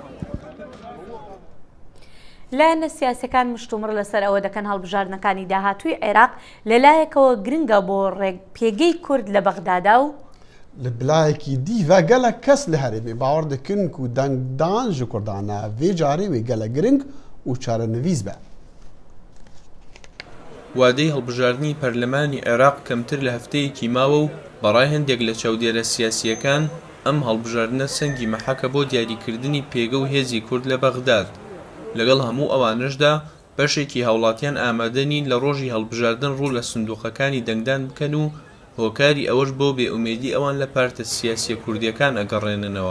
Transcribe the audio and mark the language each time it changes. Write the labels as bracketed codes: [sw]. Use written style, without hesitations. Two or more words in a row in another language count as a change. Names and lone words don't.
[ckb] لایەنە سیاسەکان مشتومڕ لەسەر ئەوە دەکەن هەڵبژاردنەکانی داهاتووی عێراق لەلایەکەوە گرنگە بۆ پێگەی کورد لە بەغدادا و [ku] لە بلایەکی دیڤە گەلە کەس لە هەرێمی باوەڕ دەکەن و دەنگدان ji کوردانە vê carî wê gelek giring û çarenivîs be. [ckb] وادەی هەڵبژاردننی پەرلەمانی عێراق کەمتر لە هەفتەیەکی ماوە و بەڕای هەندێک لە چاودێرە سیاسیەکان ئەم هەڵبژاردنە سەنگی مەحەکە بۆ دیاریکردنی پێگە و هێزی کورد لە بەغداد. لەگەڵ هەموو ئەوانشدا بەشێکی هاوڵاتیان ئامادەنین لە ڕۆژی هەڵبژاردن ڕوو لە سندوقەکانی دەنگدان بکەن و هۆکاری ئەوەش بۆ بێئومێدی ئەوان لە پارتە سیاسیە کوردیەکان ئەگەڕێننەوە.